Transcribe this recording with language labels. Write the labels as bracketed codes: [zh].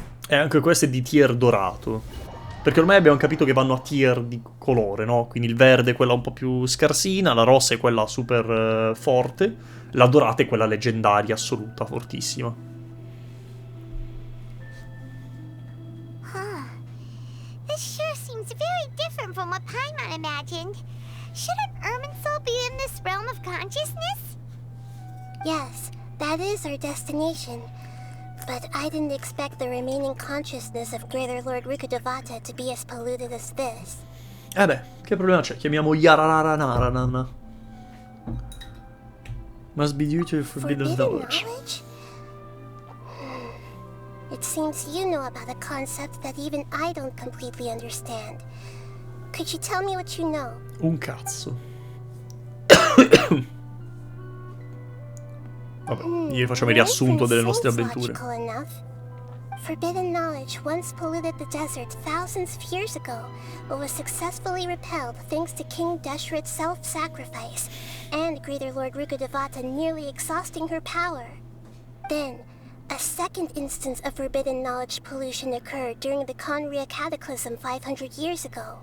[it] E anche questo è di tier dorato. Perché ormai abbiamo capito che vanno a tier di colore, no? Quindi il verde è quella un po' più scarsina, la rossa è quella super forte, la dorata è quella leggendaria, assoluta, fortissima. [en] This sure seems very different from what Paimon imagined. Shouldn't Irminsul be in this realm of consciousness? Yes, that is our destination. But I didn't expect the remaining consciousness of Greater Lord Rukkhadevata to be as polluted as this. [it] Beh, che problema c'è? Chiamiamo Yarararanaranana. [en] Must be due to forbidden knowledge. It seems you know about a concept that even I don't completely understand. Could you tell me what you know? [it] Un cazzo. Vabbè, gli facciamo il riassunto delle nostre avventure. [en] Forbidden knowledge once polluted the desert thousands of years ago, but was successfully repelled thanks to King Deshret's self-sacrifice and Greater Lord Rukkhadevata nearly exhausting her power. Then, a second instance of forbidden knowledge pollution occurred during the Conria Cataclysm 500 years ago.